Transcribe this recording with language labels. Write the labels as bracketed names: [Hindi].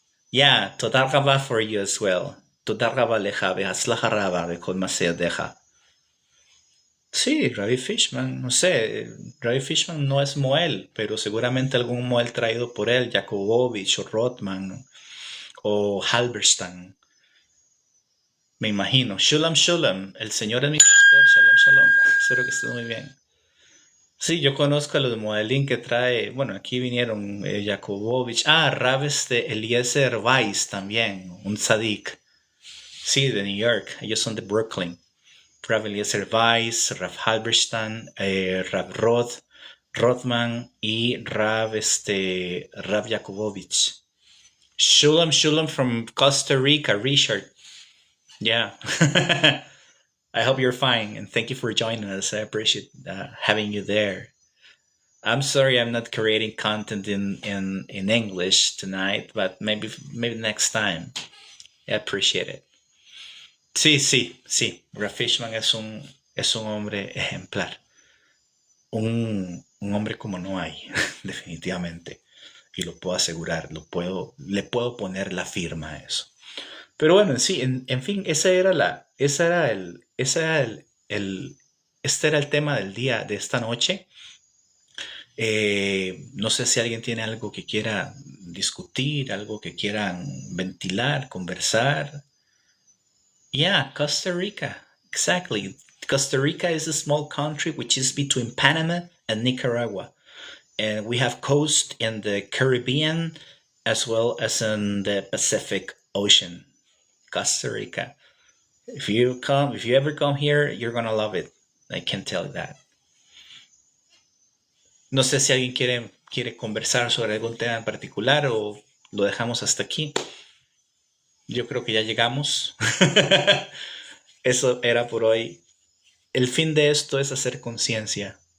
[English] Yeah, [Hebrew] todar rabba [English] for you as well. [Hebrew] Todar rabba leja, behatzlacha rabba, bekol maseadeja. [Spanish] Sí, Rabbi Fishman, no sé, Rabbi Fishman no es Moel, pero seguramente algún Moel traído por él, Jakubowicz o Rothman o Halberstam, me imagino. Shulam Shulam, el Señor es mi pastor, Shalom Shalom, espero que estés muy bien. Sí, yo conozco a los Moelim que trae, bueno, aquí vinieron Jakubowicz, Rav Eliezer Weiss también, un tzadik, sí, de New York, ellos son de Brooklyn. Rav Eliezer Weiss, Rav Halberstam, Rav Rothman y Rav Jakubowicz. [English] Shulam from Costa Rica, Richard. Yeah. I hope you're fine and thank you for joining us. I appreciate having you there. I'm sorry I'm not creating content in English tonight, but maybe next time. I appreciate it. [Spanish] Sí. Rav Fishman es un hombre ejemplar. Un hombre como no hay, definitivamente. Y lo puedo asegurar, le puedo poner la firma a eso. Pero bueno, sí, en fin, este era el tema del día de esta noche. No sé si alguien tiene algo que quiera discutir, algo que quieran ventilar, conversar. [English] Yeah, Costa Rica, exactly. Costa Rica is a small country which is between Panama and Nicaragua. And we have coast in the Caribbean as well as in the Pacific Ocean. Costa Rica. If you ever come here, you're gonna love it. I can tell you that. [Spanish] No sé si alguien quiere conversar sobre algún tema en particular o lo dejamos hasta aquí. Yo creo que ya llegamos. Eso era por hoy. El fin de esto es hacer conciencia.